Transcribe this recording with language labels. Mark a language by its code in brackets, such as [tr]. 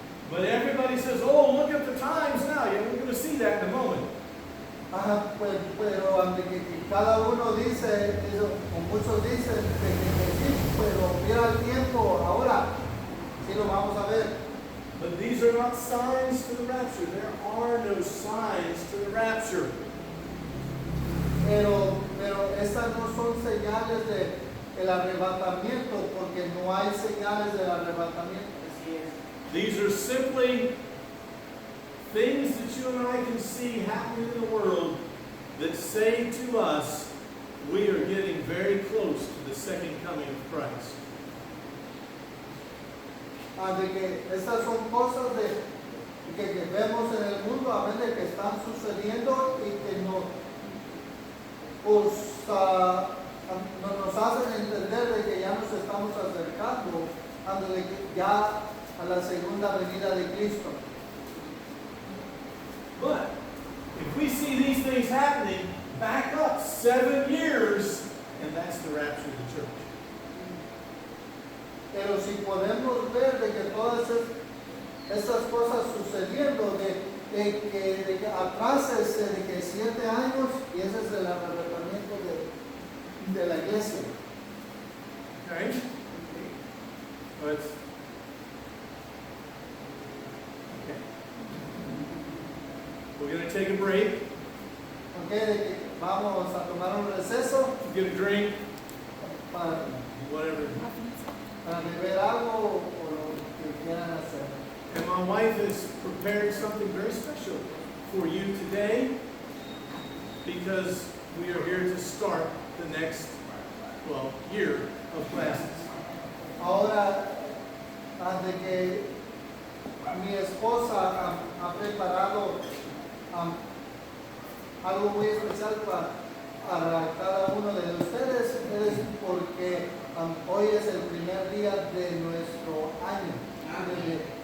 [en] But everybody says, oh, look at the times now. Yeah, we're going to see that in a moment. [es] Ajá, pero ante que cada uno dice, o muchos dicen de que sí, pero mira el tiempo, ahora sí lo vamos a ver. [en] But these are not signs to the rapture. There are no signs to the rapture. [es] Pero estas no son señales del arrebatamiento, porque no hay señales del arrebatamiento. [en] These are simply things that you and I can see happening in the world that say to us, we are getting very close to the second coming of Christ. [es] De que estas son cosas que vemos en el mundo, amén, de que están sucediendo y que nos hacen entender de que ya nos estamos acercando ya a la segunda venida de Cristo. [en] But if we see these things happening, back up 7 years, and that's the rapture of the church. [es] Pero si podemos ver de que todas estas cosas sucediendo, de que atrás de que 7 años, y ese es el arrebatamiento de la iglesia. [en] Okay? Let's. Okay. We're going to take a break, [es] Ok, de que vamos a tomar un receso [en] get a drink, [es] para [en] whatever. [es] beber algo o lo que quieran hacer. [en] And my wife has prepared something very special for you today because we are here to start the next, year of classes. [es] Ahora, de que mi esposa ha preparado algo muy especial para cada uno de ustedes, porque hoy es el primer día de nuestro año.